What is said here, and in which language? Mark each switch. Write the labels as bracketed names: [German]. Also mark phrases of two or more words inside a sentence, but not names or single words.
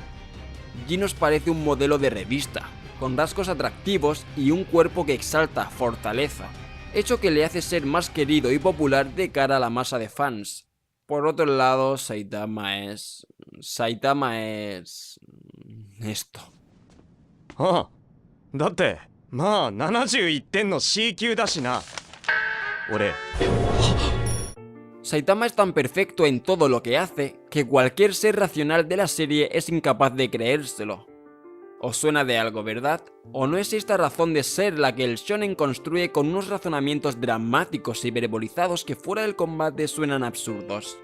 [Spanish] Genos parece un modelo de revista, con rasgos atractivos y un cuerpo que exalta fortaleza, hecho que le hace ser más querido y popular de cara a la masa de fans. Por otro lado, Saitama es... esto. [Japanese] ああ、だってまあ71点の [English] C 級 [Japanese] だしな。俺。 [Spanish] Saitama es tan perfecto en todo lo que hace que cualquier ser racional de la serie es incapaz de creérselo. ¿Os suena de algo, verdad? ¿O no es esta razón de ser la que el shonen construye con unos razonamientos dramáticos y hiperbolizados que fuera del combate suenan absurdos?